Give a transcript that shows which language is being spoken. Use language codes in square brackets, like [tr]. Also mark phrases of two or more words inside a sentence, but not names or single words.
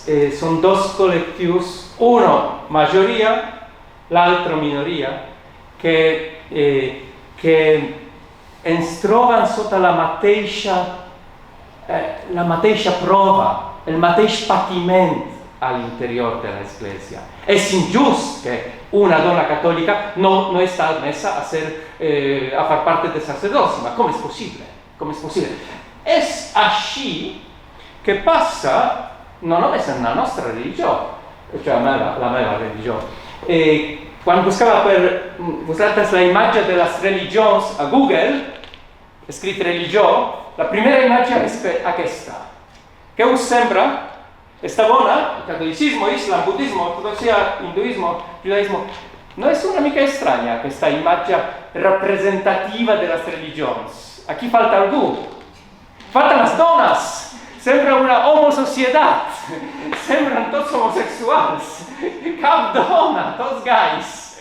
[ca] Són dos col·lectius, uno majoria, l'altre minoria, que ens troben sota la mateixa prova, el mateix patiment a l'interior de l'Església. És injust que una dona catòlica no està admesa a [it] far parte [ca] del sacerdoci, ma com és possible? Com és possible? És així que passa no només en la nostra religió, cioè la meva religió. Quan buscava per vosaltres la imatge de les religions a Google, escrit religió, la primera imatge és aquesta. Què us sembra? Està bona, [es] catolicismo, islam, budismo, ortodoxia, hinduismo, judaismo. [ca] No és una mica estranya aquesta imatge representativa de les religions. Aquí falta algú. Falten les dones. Sembra una homosocietat. Sembren tots homosexuals. Cap dona, tots gais.